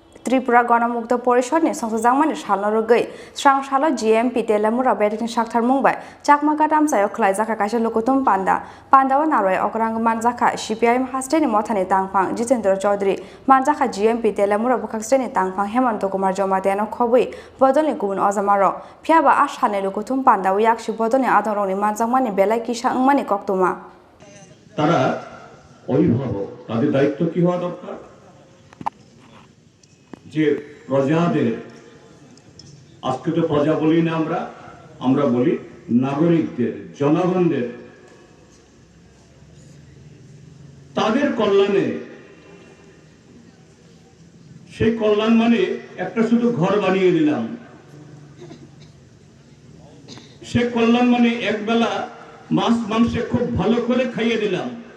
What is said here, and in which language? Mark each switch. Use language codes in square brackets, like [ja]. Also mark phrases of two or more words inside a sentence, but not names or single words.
[trp] त्रिपुरा गणमुक्त परिषदनि संसदजांमानि सालनरगै स्रांसालो GMP तेलेमुरा बेदिनि साक्थार मुंबाय चाकमाका तामसायाव खलायजाखा काइसा लुकुतुम पान्डावा नारय अकरांग मानजाखा CPIM हास्टेनि मथानि तांफां जितेन्द्र चौधरी मानजाखा GMP तेलेमुरा बुखाक्स्टेनि तांफां हेमंत कुमार जमातेनो खबै बदलनि गुबुन अजामारो फियाबा आसाने लुकुतुम पान्डाव याक्षि बदलनि आदरनि मानजांमानि बेलाय किसा अंमानि कक्तुमा [bn] তারা অভিভাবক তাদের দায়িত্ব কি হওয়া দরকার যে প্রজাদের আজকে তো প্রজা বলি না আমরা বলি নাগরিকদের জনগণদের তাদের কল্যাণে সেই কল্যাণ মানে একটা শুধু ঘর বানিয়ে দিলাম সে কল্যাণ মানে একবেলা মাছ মাংসে খুব ভালো করে খাইয়ে দিলাম